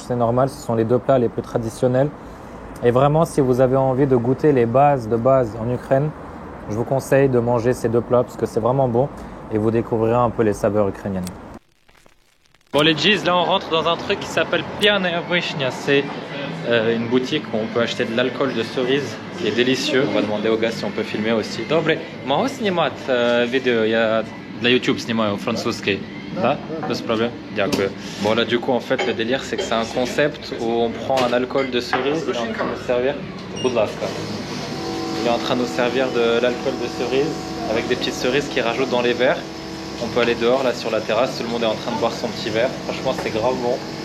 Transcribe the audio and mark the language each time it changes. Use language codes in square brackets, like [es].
[fr] C'est normal, ce sont les deux plats les plus traditionnels. Et vraiment, si vous avez envie de goûter les bases de base en Ukraine, je vous conseille de manger ces deux plats parce que c'est vraiment bon et vous découvrirez un peu les saveurs ukrainiennes. Bon les G's, là on rentre dans un truc qui s'appelle Pianaya Vyshnya. C'est une boutique où on peut acheter de l'alcool de cerise qui est délicieux. On va demander aux gars si on peut filmer aussi. [ru] Добре, могу снимать vidéo? Я для YouTube снимаю французский. Да? Без проблем. Дякую. [fr] Bon là du coup en fait le délire c'est que c'est un concept où on prend un alcool de cerise. Il est en train de nous servir. Budlaska. Il est en train de nous servir de l'alcool de cerise avec des petites cerises qu'il rajoute dans les verres. On peut aller dehors là sur la terrasse, tout le monde est en train de boire son petit verre. Franchement c'est grave bon.